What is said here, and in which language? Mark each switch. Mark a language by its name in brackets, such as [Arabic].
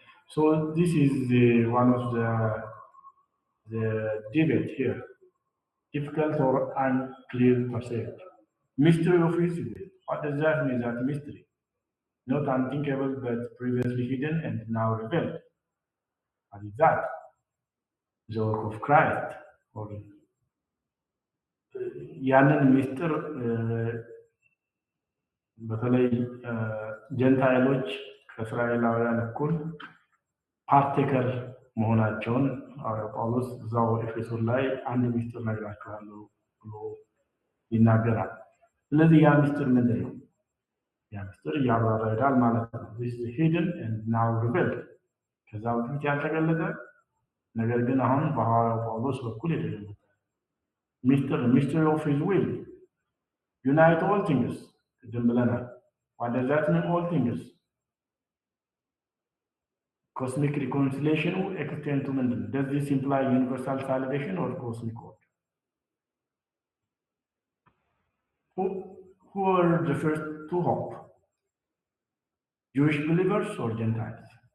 [English] So this is one of the debate here. Difficult or unclear passage. Mystery of Israel. What does that mean? That mystery, not unthinkable but previously hidden and now revealed. What is that? The work of Christ. [Amharic] Or ያንን ምስጢር በተለይ ጀንታይሎች ከእስራኤላውያን እኩል ፓርቴከር መሆናቸውን ሐዋርያው ጳውሎስ እዛው ኤፌሶን ላይ አንድ ምስጢር ነግራችኋለሁ ብሎ ይናገራል። ስለዚህ ያ ምስጢር ምንድን ነው? ያ ምስጢር እያብራራ ይሄዳል ማለት ነው። [English] this is hidden and now revealed [Amharic] ከዛ በፊት ያልተገለጠ ነገር ግን አሁን በሐዋርያው ጳውሎስ በኩል የተገለጠ ምስጢር [English] mystery of his will unite all things [Amharic] ቅድም ብለናል። [English] what does that mean all things? Cosmic reconciliation extend to [Amharic] ምንድን ነው? [English] does this imply universal salvation or cosmic order? Who are the first to hope? Jewish believers or Gentiles?